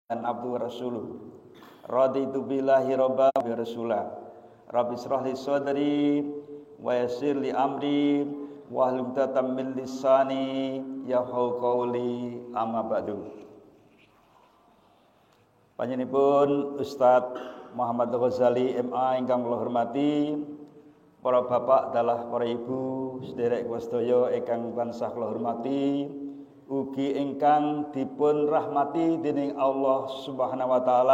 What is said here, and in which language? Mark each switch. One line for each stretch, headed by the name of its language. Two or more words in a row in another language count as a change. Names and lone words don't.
Arabic: dan عبده ورسوله. رضيت بالله ربا وبرسوله. رب اشرح لي صدري ويسر لي أمري واحلل عقدة من لساني يفقهوا قولي، أما بعد.
Javanese: Panjenenganipun Ustaz Muhammad Ghazali MA ingkang kula hormati, para bapak dalah para ibu sederek sedaya ingkang tansah kula hormati, ugi ingkang dipun rahmati dening
Arabic: الله سبحانه وتعالى.